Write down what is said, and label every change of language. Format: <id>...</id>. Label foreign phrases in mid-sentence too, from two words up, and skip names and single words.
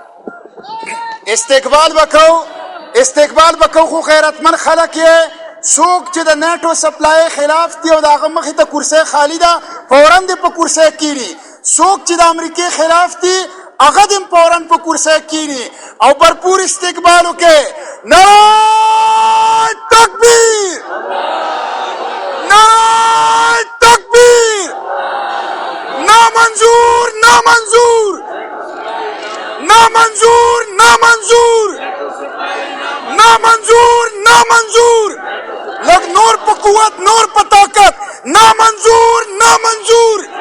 <ps>استقبال وکړو. خو غیرتمن خلک یې څوک چې د نیټو سپلای خلاف دي او د هغه مخې ته کرسۍ خالی ده فوراً دې په کرسۍ کښېني. څوک چې د امریکې خلاف دي هغه دې فوراً په کرسۍ کښېني او بھرپور استقبال وکړي.</ps> <ur>نعرہ تکبیر، نعرہ تکبیر، نامنظور نامنظور نامنظور نامنظور نامنظور نامنظور،</ur> <ps>لگ نور پہ قوت نور پہ طاقت،</ps> <ur>نامنظور نامنظور.</ur>